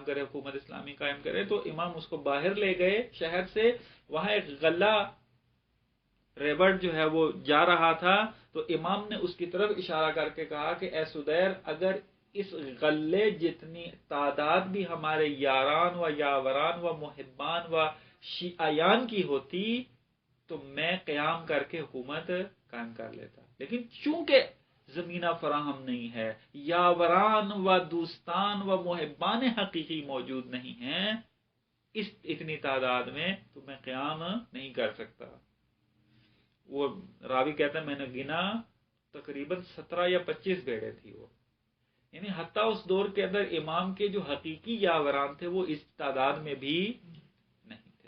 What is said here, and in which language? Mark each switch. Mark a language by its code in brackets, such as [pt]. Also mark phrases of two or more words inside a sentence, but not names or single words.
[ur] کریں، حکومت اسلامی قائم کریں، تو امام اس کو باہر لے گئے شہر سے، وہاں ایک غلہ ریبٹ جو ہے وہ جا رہا تھا، تو امام نے اس کی طرف اشارہ کر کے کہا کہ اے سدیر، اگر اس غلے جتنی تعداد بھی ہمارے یاران و یاوران و محبان و شیعیان کی ہوتی تو میں قیام کر کے حکومت قائم کر لیتا، لیکن چونکہ زمینہ فراہم نہیں ہے، یاوران و دوستان و محبان حقیقی موجود نہیں ہیں اس اتنی تعداد میں، تو میں قیام نہیں کر سکتا۔ وہ راوی کہتا ہے میں نے گنا تقریباً 17 یا 25 بھیڑیں تھی وہ، یعنی حتیٰ اس دور کے اندر امام کے جو حقیقی یاوران تھے وہ اس تعداد میں بھی نہیں تھے۔